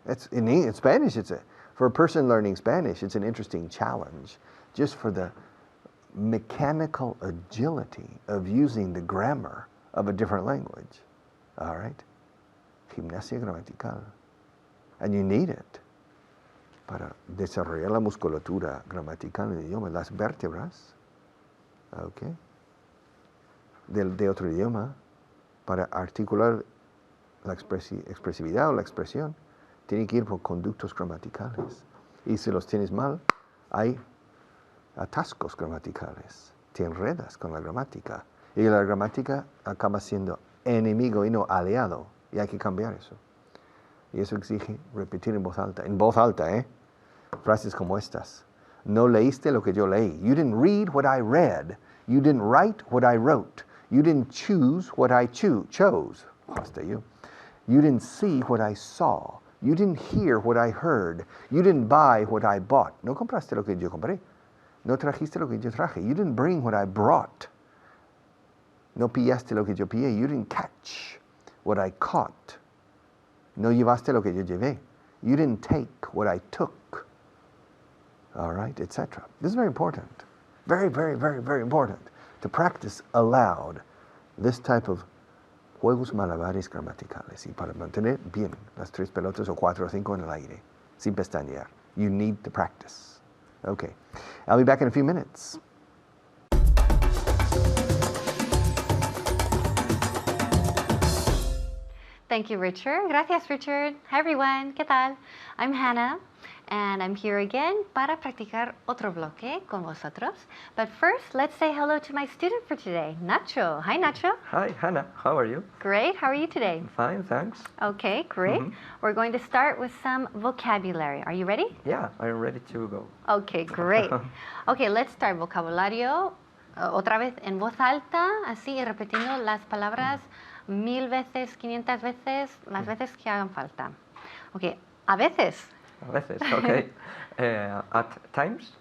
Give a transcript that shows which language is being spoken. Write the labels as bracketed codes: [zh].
[en] It's in Spanish, for a person learning Spanish, it's an interesting challenge. Just for the mechanical agility of using the grammar of a different language. All right? [es] Gimnasia gramatical. [en] And you need it [es] para desarrollar la musculatura gramatical del idioma, las vértebras, okay, de otro idioma, para articular la expresividad o la expresión, tiene que ir por conductos gramaticales. Y si los tienes mal, hay atascos gramaticales, te enredas con la gramática. Y la gramática acaba siendo enemigo y no aliado, y hay que cambiar eso. Y eso exige repetir en voz alta, ¿eh? Frases como estas. No leíste lo que yo leí. [en] You didn't read what I read. You didn't write what I wrote. You didn't choose what I chose. Hasta you. You didn't see what I saw. You didn't hear what I heard. You didn't buy what I bought. [es] No compraste lo que yo compré. No trajiste lo que yo traje. [en] You didn't bring what I brought. [es] No pillaste lo que yo pillé. [en] You didn't catch what I caught. [es] No llevaste lo que yo llevé. [en] You didn't take what I took. All right, etc. This is very important. Very, very, very, very important to practice aloud this type of [es] juegos malabares gramaticales y para mantener bien las 3 pelotas o 4 o 5 en el aire sin pestañear. [en] You need to practice. Okay, I'll be back in a few minutes. Thank you, Richard. [es] Gracias, Richard. [en] Hi, everyone. [es] ¿Qué tal? [en] I'm Hannah, and I'm here again [es] para practicar otro bloque con vosotros. [en] But first, let's say hello to my student for today, Nacho. Hi, Nacho. Hi, Hannah. How are you? Great. How are you today? Fine, thanks. Okay, great. We're going to start with some vocabulary. Are you ready? Yeah, I'm ready to go. Okay, great. Okay, let's start. [es] Vocabulario, otra vez en voz alta, así, y repitiendo las palabras 1000 veces, 500 veces, las veces que hagan falta. Okay, a veces. A veces, okay. [en] At times?